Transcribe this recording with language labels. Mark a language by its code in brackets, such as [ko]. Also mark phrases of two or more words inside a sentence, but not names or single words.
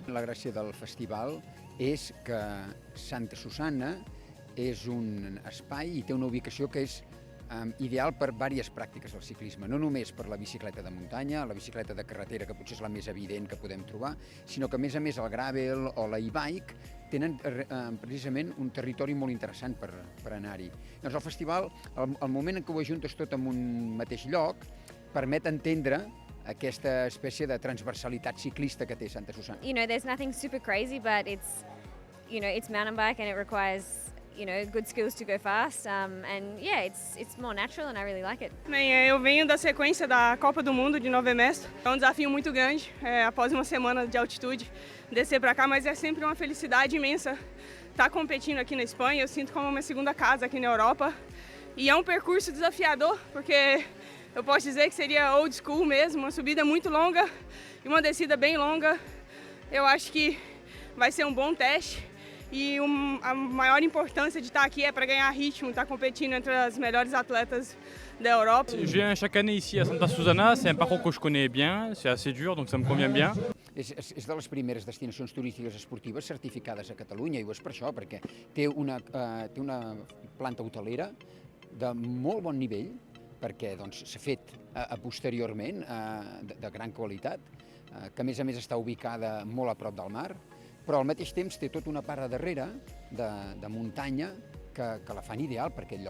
[ca] La gràcia del festival és que Santa Susana és un espai i té una ubicació que és ideal per diverses pràctiques del ciclisme, no només per la bicicleta de muntanya, la bicicleta de carretera, que potser és la més evident que podem trobar, sinó que a més el gravel o l'e-bike tenen precisament un territori molt interessant per anar-hi. Doncs el festival, el moment en què ho ajuntes tot en un mateix lloc, permet entendre aquesta espècie de transversalitat ciclista que té Santa Susana. [en] There's nothing super crazy, but it's mountain bike and it requires good skills to go fast, and yeah, it's more natural and I really like it. [pt] Eu venho da sequência da Copa do Mundo de Nove Mestre. É um desafio muito grande, após uma semana de altitude, descer para cá, mas é sempre uma felicidade imensa estar competindo aqui na Espanha. Eu sinto como uma segunda casa aqui na Europa. E é um percurso desafiador, porque eu posso dizer que seria [en] old school [pt] mesmo, uma subida muito longa e uma descida bem longa. Eu acho que vai ser um bom teste. E a maior importância de estar aqui é para ganhar ritmo, estar competindo entre as melhores atletas da Europa. [fr] Je viens chaque année ici à Santa Susana, c'est un parcours que je connais bien, c'est assez dur, donc ça me convient bien. [ca] És de les primeres destinacions turístiques esportives certificades a Catalunya, i ho és per això, perquè té una planta hotelera de molt bon nivell, perquè s'ha fet posteriorment, de gran qualitat, que a més està ubicada molt a prop del mar, però al mateix temps té tota una part a darrere de muntanya que la fan ideal per aquest lloc.